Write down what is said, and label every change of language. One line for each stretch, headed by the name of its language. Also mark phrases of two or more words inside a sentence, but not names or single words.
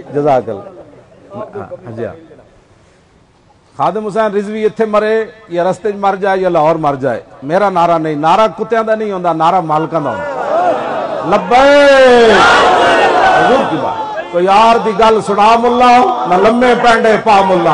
Arabic: جزاک اللہ.
Punjabi: جی خادم حسین رضوی اتھے مرے یا رستے مر جائے یا لاہور مر جائے میرا نعرہ نہیں. نعرہ کتیاں دا نہیں ہوندا نعرہ مالکاں دا ہوندا.
Urdu: لبیک حضور کی بات.
Punjabi: کوئی یار دی گل سنا ملا نہ لمے پینڈے پا ملا.